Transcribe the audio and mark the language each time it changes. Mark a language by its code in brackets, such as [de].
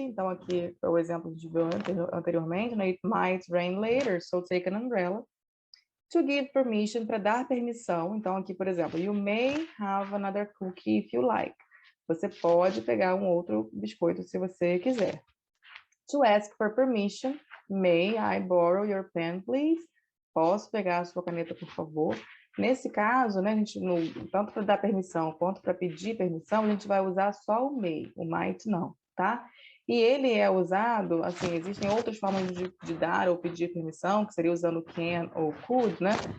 [pt] Então, aqui é o exemplo que a gente viu anteriormente, né? [en] It might rain later, so take an umbrella. To give permission, [pt] para dar permissão. Então, aqui, por exemplo, [en] you may have another cookie if you like. [pt] Você pode pegar um outro biscoito se você quiser. [en] To ask for permission, may I borrow your pen, please? [pt] Posso pegar a sua caneta, por favor? Nesse caso, né, a gente, tanto para dar permissão quanto para pedir permissão, a gente vai usar só o may, o might não, tá? E ele é usado, assim, existem outras formas de dar ou pedir permissão, que seria usando can ou could, né?